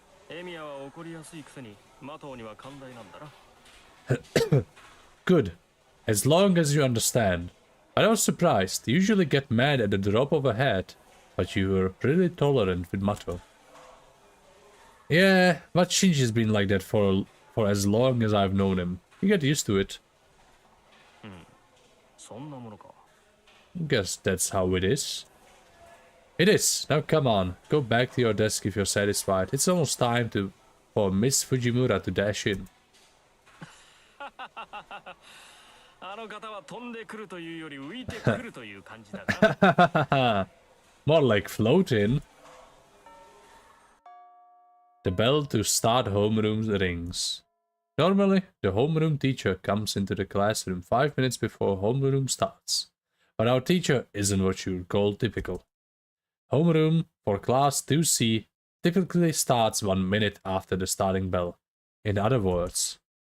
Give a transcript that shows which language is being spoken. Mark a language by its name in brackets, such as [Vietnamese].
[Japanese] エミヤは怒りやすいくせにマトウには寛大なんだな。 [English] Good. As long as you understand. I was surprised. You usually get mad at the drop of a hat, but you were really tolerant with Mato. Yeah, but Shinji's been like that for as long as I've known him. You get used to it. [Japanese] そんなものか。 [English] Guess that's how it is. It is. Now come on, go back to your desk if you're satisfied. It's almost time for Miss Fujimura to dash in. [Japanese] あの方は飛んでくるというより浮いてくるという感じだな。 [English] More like float in. The bell to start homeroom rings. Normally, the homeroom teacher comes into the classroom 5 minutes before homeroom starts. But our teacher isn't what you would call typical. Homeroom for class 2C typically starts 1 minute after the starting bell. In other words...